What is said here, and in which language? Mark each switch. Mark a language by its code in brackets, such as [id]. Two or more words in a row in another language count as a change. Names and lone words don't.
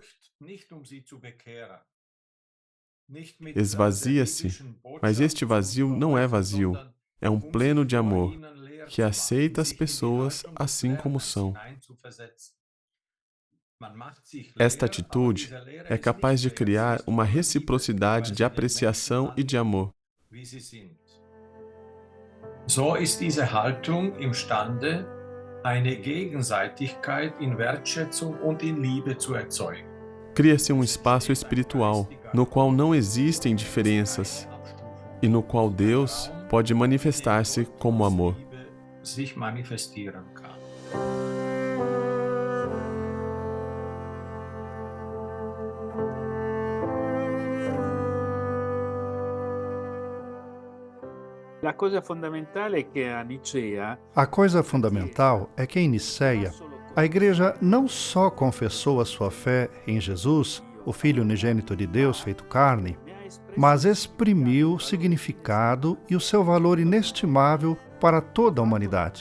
[pt] Esvazia-se, mas este vazio não é vazio, é um pleno de amor, que aceita as pessoas assim como são. Esta atitude é capaz de criar uma reciprocidade de apreciação e de amor. [de] So ist diese Haltung imstande, eine Gegenseitigkeit in Wertschätzung und in Liebe zu erzeugen. [pt] Cria-se um espaço espiritual, no qual não existem diferenças, e no qual Deus pode manifestar-se como amor. [de] sich manifestieren kann. [pt] A coisa fundamental é que em Nicéia, a Igreja não só confessou a sua fé em Jesus, o Filho unigênito de Deus feito carne, mas exprimiu o significado e o seu valor inestimável para toda a humanidade.